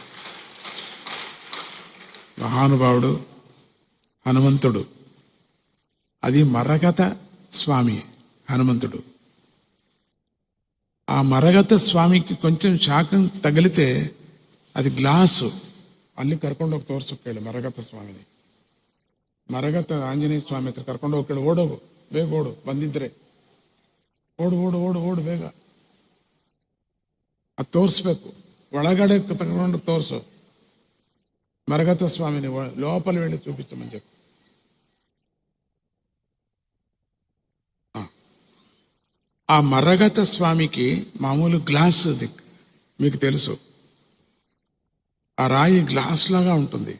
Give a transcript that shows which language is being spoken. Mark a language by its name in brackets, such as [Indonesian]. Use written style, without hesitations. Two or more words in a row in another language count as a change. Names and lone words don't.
[Telugu] మహానుభావుడు హనుమంతుడు, అది మరగత స్వామి హనుమంతుడు. ఆ మరగత స్వామికి కొంచెం శాఖం తగిలితే అది గ్లాసు [Kannada] ಅಲ್ಲಿ ಕರ್ಕೊಂಡು ಹೋಗಿ ತೋರ್ಸೋಕೆ ಮರಗತ ಸ್ವಾಮಿನಿ. ಮರಗತ ಆಂಜನೇಯ ಸ್ವಾಮಿ ಹತ್ರ ಕರ್ಕೊಂಡು ಹೋಗಿ ಓಡೋಗು, ಬೇಗ ಓಡು, ಬಂದಿದ್ರೆ ಓಡು ಓಡು ಓಡು ಓಡು ಬೇಗ. ಅದು ತೋರಿಸ್ಬೇಕು, ಒಳಗಡೆ ತಗೊಂಡು ತೋರಿಸು. [Telugu] మరగత స్వామిని లోపల వెళ్ళి చూపించమని చెప్పు. ఆ మరగత స్వామికి మామూలు గ్లాస్, అది మీకు తెలుసు, ఆ రాయి గ్లాస్ లాగా ఉంటుంది.